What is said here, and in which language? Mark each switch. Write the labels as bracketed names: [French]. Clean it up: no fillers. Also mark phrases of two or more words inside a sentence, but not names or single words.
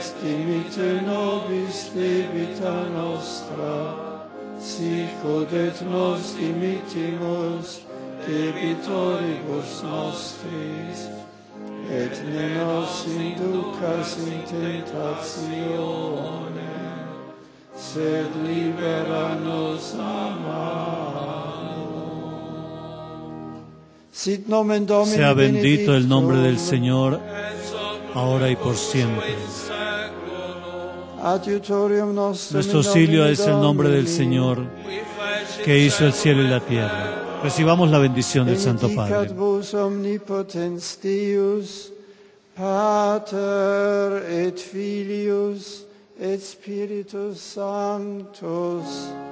[Latin] dimitte nobis debita nostra, sicut et nos dimittimus debitoribus nostris, et ne nos inducas in tentatione, sed libera nos a malo. Sit nomen Domini, [Spanish] sea bendito el nombre del Señor, ahora y por siempre. Nuestro auxilio es el nombre del Señor, que hizo el cielo y la tierra. Recibamos la bendición del Santo Padre. [Latin] Omnipotens Deus, Pater et Filius et Spiritus Sanctus.